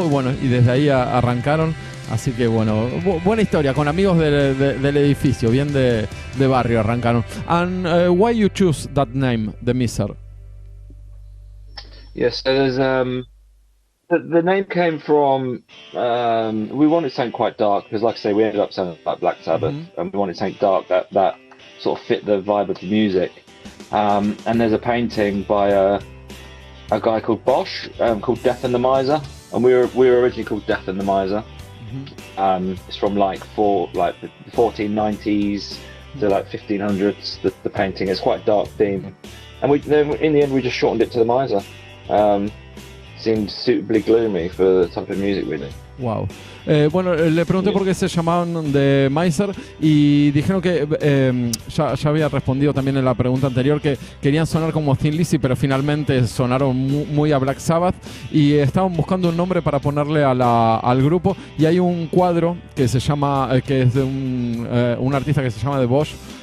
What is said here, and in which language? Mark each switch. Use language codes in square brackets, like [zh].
[es] Bueno, y desde ahí arrancaron. Así que bueno, buena historia, con amigos del edificio, bien de barrio arrancaron. [en] And why you choose that name, the MISER? Yes, so there's the name came from we wanted something quite dark, because like I say, we ended up sounding like Black Sabbath, and we wanted something dark that sort of fit the vibe of the music. And there's a painting by a guy called Bosch, called Death and the Miser, and we were originally called Death and the Miser. It's from like the 1490s to like 1500s. The painting is quite a dark theme, and in the end we just shortened it to the Miser. Seemed suitably gloomy for the type of music we do. Wow. [es] Bueno, le pregunté por qué se llamaban de MISER y dijeron que ya había respondido también en la pregunta anterior que querían sonar como Thin Lizzy, pero finalmente sonaron muy a Black Sabbath y estaban buscando un nombre para ponerle al grupo, y hay un cuadro que se llama que es de un artista que se llama de Bosch,